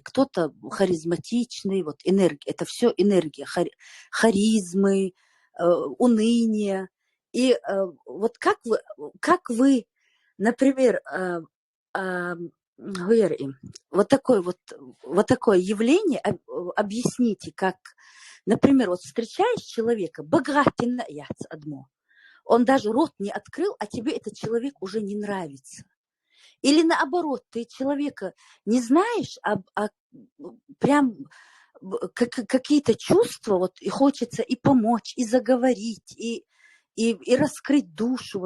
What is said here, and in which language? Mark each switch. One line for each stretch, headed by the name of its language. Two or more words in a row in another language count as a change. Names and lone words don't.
Russian: Кто-то харизматичный, вот энергия, это все энергия, харизмы, уныние. И вот как вы, например, вот такое явление объясните, как, например, вот встречаешь человека,
Chechen: богатина яц адмо,
Russian: он даже рот не открыл, а тебе этот человек уже не нравится. Или наоборот, ты человека не знаешь, а прям какие-то чувства, вот, и хочется и помочь, и заговорить, и раскрыть душу.